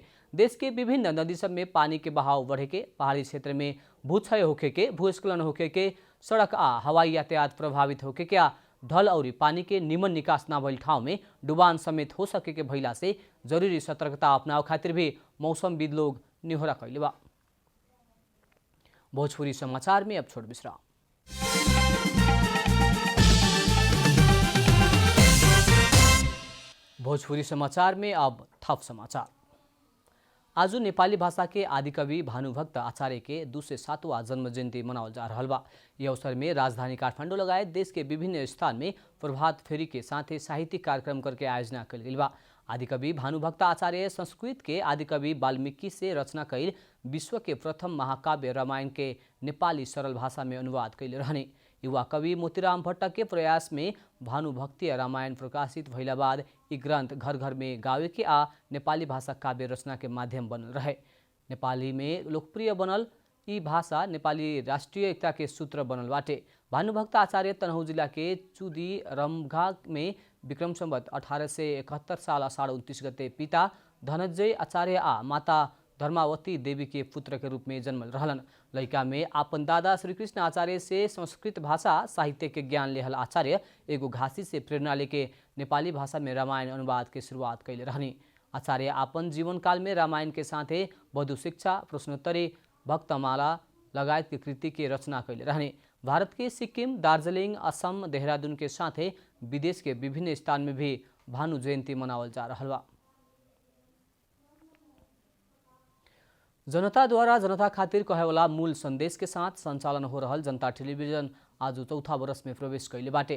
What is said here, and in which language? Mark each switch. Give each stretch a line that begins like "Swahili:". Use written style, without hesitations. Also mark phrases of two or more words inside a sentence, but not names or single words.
Bhojpuri: देश के विभिन्न नदी सब में पानी के बहाव बढ़े के, पहाड़ी क्षेत्र में भूक्षय होके के, भूस्खलन होके के, सड़क आ हवाई यातायात प्रभावित होके के, ढल और पानी के निमन निकास न भइल ठाउँ में डुबान समेत हो सके के भइला से जरूरी सतर्कता अपनाव खातिर भी मौसमविद लोग निहोरा कैले बा। भोजपुरी समाचार में अब छोट विश्राम। भोजपुरी समाचार में अब थप समाचार। आज नेपाली भाषा के आदिकवि भानुभक्त आचार्य के 207वां जन्म जयन्ती मनावल जा रहल बा। यह अवसर में राजधानी काठमाडौँ लगायत देश के विभिन्न स्थान में प्रभात फेरी के साथ ही साहित्यिक कार्यक्रम करके आयोजना कल गई बा। आदिकवि भानुभक्त आचार्य संस्कृत के आदिकवि वाल्मीकि से रचना कैल विश्व के प्रथम महाकाव्य रामायण के नेपाली सरल भाषा में अनुवाद कैले रहने। युवा कवि मोतीराम भट्ट के प्रयास में भानुभक्तीय रामायण प्रकाशित भइला बाद यी ग्रन्थ घर घर में गावे के आ नेपाली भाषा काव्य रचना के माध्यम बनल रहे। नेपाली में लोकप्रिय बनल यी भाषा नेपाली राष्ट्रिय एकता के सूत्र बनल बाटे। भानुभक्त आचार्य तनहुँ जिला के चुदी रमघा में विक्रम संवत 1871 साल आषाढ़ 29 गते पिता धनञ्जय आचार्य आ माता धर्मावती देवी के पुत्र के रूप में जन्मल रहलन। लड़का में आपन दादा श्रीकृष्ण आचार्य से संस्कृत भाषा साहित्य के ज्ञान लेहल आचार्य एगो घासी से प्रेरणा लेके नेपाली भाषा में रामायण अनुवाद के शुरुआत कैले रहनी। आचार्य आपन जीवन काल में रामायण के साथे बधु शिक्षा, प्रश्नोत्तरी, भक्तमाला लगायत के कृति के रचना कैले रहने। भारत के सिक्किम, दार्जिलिङ, असम, देहरादून के साथे विदेश के विभिन्न स्थान में भी भानु जयंती मनावल जा रहल बा। जनता द्वारा जनता खातिर कहेवाला मूल संदेश के साथ संचालन हो रहल जनता टेलीविजन आज चौथा वर्ष में प्रवेश कैले बाटे।